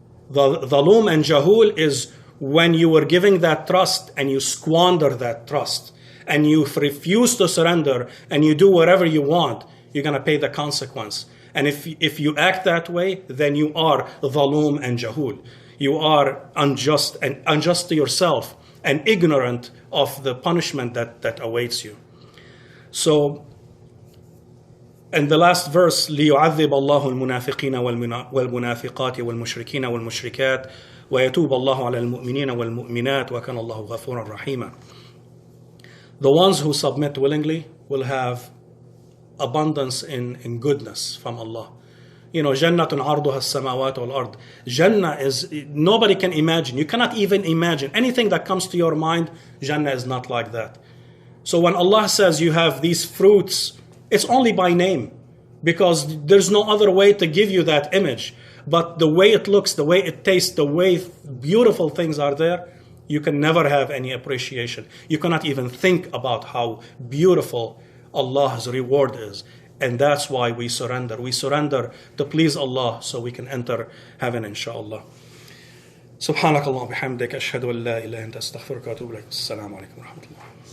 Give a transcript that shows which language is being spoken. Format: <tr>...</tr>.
<en>The ظَلُوم and jahul is when you were giving that trust and you squander that trust and you refuse to surrender and you do whatever you want, you're going to pay the consequence. And if you act that way, then you are ظَلُوم and jahul. You are unjust to yourself and ignorant of the punishment that awaits you. So, and the last verse,</en> <ar>لِيُعَذِّبَ اللَّهُ الْمُنَافِقِينَ وَالْمُنَافِقَاتِ وَالْمُشْرِكِينَ وَالْمُشْرِكَاتِ وَيَتُوبَ اللَّهُ عَلَى الْمُؤْمِنِينَ وَالْمُؤْمِنَاتِ وَكَانَ اللَّهُ غَفُورًا رَحِيمًا.</ar> <en>The ones who submit willingly will have abundance in goodness from Allah.</en> <ar>جَنَّةٌ عَرْضُهَا السَّمَاوَاتُ وَالْأَرْضِ.</ar> <en>Jannah is, nobody can imagine. You cannot even imagine. Anything that comes to your mind, Jannah is not like that. So when Allah says you have these fruits, it's only by name, because there's no other way to give you that image. But the way it looks, the way it tastes, the way beautiful things are there, you can never have any appreciation. You cannot even think about how beautiful Allah's reward is. And that's why we surrender. We surrender to please Allah so we can enter heaven, inshallah.</en> <ar>سبحانك اللهم وبحمدك أشهد أن لا إله إلا أنت أستغفرك وأتوب إليك. السلام عليكم ورحمة الله.</ar>